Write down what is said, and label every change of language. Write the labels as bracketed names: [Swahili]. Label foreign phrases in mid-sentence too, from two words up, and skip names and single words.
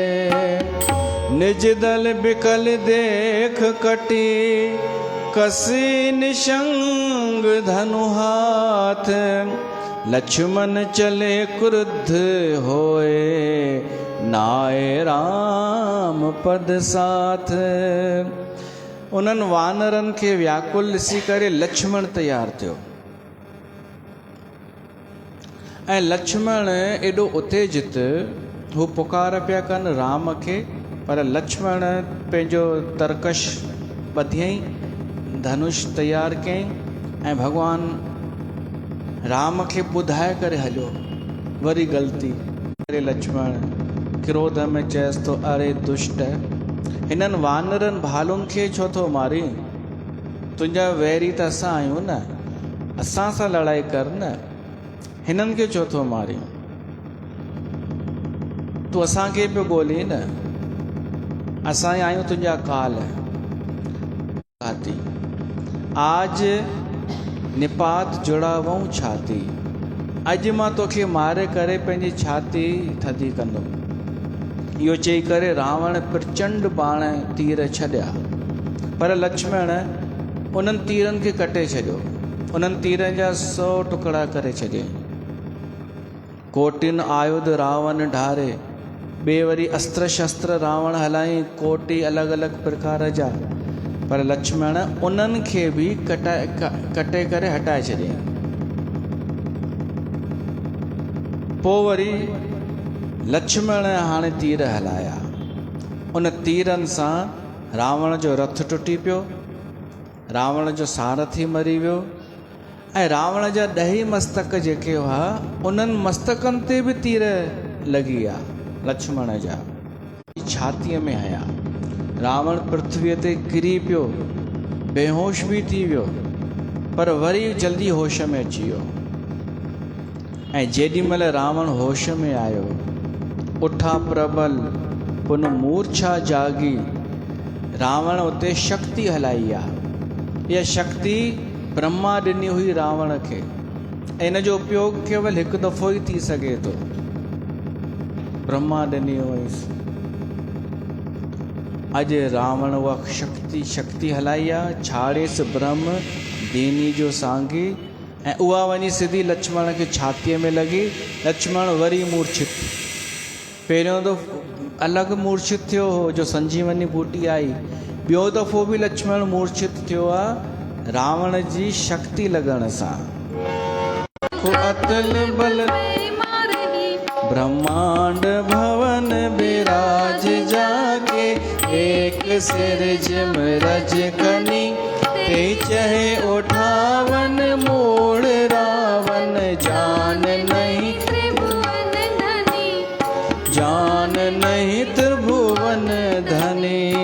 [Awadhi] निज दल बिकल देख कटी, कसी निशंग धनु हाथ, लक्ष्मण चले क्रुद्ध होए, नाए राम पद साथ। [Sindhi] उन्हनि वानरनि खे व्याकुल ॾिसी करे लक्ष्मण तैयार थियो ऐं लक्ष्मण एॾो उत्तेजित, हू पुकार पिया कनि राम खे, पर लक्ष्मण पंहिंजो तरकश ॿधियईं, धनुष तैयार कयईं ऐं भॻवान राम खे ॿुधाए करे हलियो। वरी ग़लती करे लक्ष्मण क्रोध में चयसि थो, अरे दुष्ट, हिननि वानरनि भालुनि खे छो थो मारी? तुंहिंजा वैरी त असां आहियूं न, असां सां लड़ाई कर न, हिननि खे छो थो मारी? तूं असांखे पियो ॻोल्ही न, असां आहियूं तुंहिंजा काल। [Awadhi] आज निपात जुड़ावऊं छाती, [Sindhi] अॼु मां तोखे मारे करे पंहिंजी छाती थधी कंदुमि। इहो चई करे रावण प्रचंड बाण तीर छॾिया, पर लक्ष्मण उन्हनि तीरनि खे कटे छॾियो, उन्हनि तीरनि जा 100 टुकड़ा करे छॾियईं। [Awadhi] कोटिन आयुध रावण ढारे, [Sindhi] ॿिए वरी अस्त्र शस्त्र रावण हलाई, कोटि अलॻि अलॻि प्रकार जा, पर लक्ष्मण उन्हनि खे बि कटे करे हटाए छॾियईं। पोइ वरी लक्ष्मण हाणे तीर हलाया, उन तीरनि सां रावण जो रथ टुटी पियो, रावण जो सारथी मरी वियो ऐं रावण जा 10 मस्तक जेके हुआ, उन्हनि मस्तकनि ते बि तीर लॻी विया लक्ष्मण जा, छातीअ में हया। रावण पृथ्वीअ ते किरी पियो, बेहोश बि थी वियो, पर वरी जल्दी होश में अची वियो। ऐं जेॾीमहिल रावण होश में आयो, [Awadhi] उठा प्रबल पुन मूर्छा जागी, [Sindhi] रावण उते शक्ति हलाई आहे। इहा शक्ति ब्रह्मा ॾिनी हुई रावण खे, ऐं इन जो उपयोग केवल हिकु दफ़ो ई थी सघे थो, ब्रह्मा ॾिनी हुईसि। अॼु रावण उहा शक्ति हलाई आहे, [Awadhi] छाड़ेसि ब्रह्म दीनी जो सांगी, [Sindhi] ऐं उहा वञी सिधी लक्ष्मण खे छातीअ में लॻी। लक्ष्मण वरी मूर्छित, पहिरियों दफ़ो अलॻि मूर्छित थियो हो जो संजीवनी बूटी आई, ॿियो दफ़ो बि लक्ष्मण मूर्छित थियो आहे रावण जी शक्ति लॻण सां। [Awadhi] अतल बल ब्रह्मांड भवन विराज जाके, एक सिर जिम रज कनी, ते चहे उठावन मोड़ रावण, जान नहीं त्रिभुवन धनी, जान नहीं त्रिभुवन धनी।